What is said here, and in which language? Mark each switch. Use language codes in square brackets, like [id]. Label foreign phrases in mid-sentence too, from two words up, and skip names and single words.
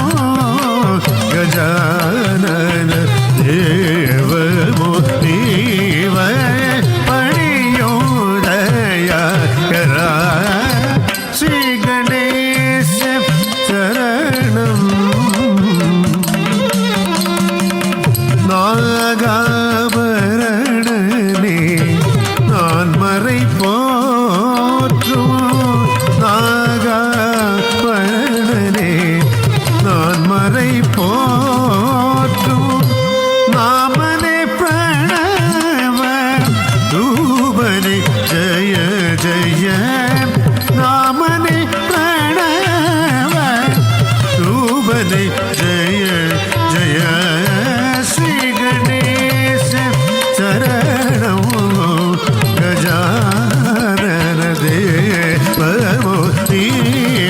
[sa] गजानन देव मुनीवर पणियु दयागरा श्री गणेश चरणं [ta] நாகாபரணனே நான் மறை போற்றும் நாகாபரணனே நான் மறை போற்றும் நாமனே பிரணவ ரூபனே ஜய ஜய நாமனே பிரணவ ரூபனே ஜய ஜய [sa] श्री गणेश चरणौ गजानन देव मुनीवर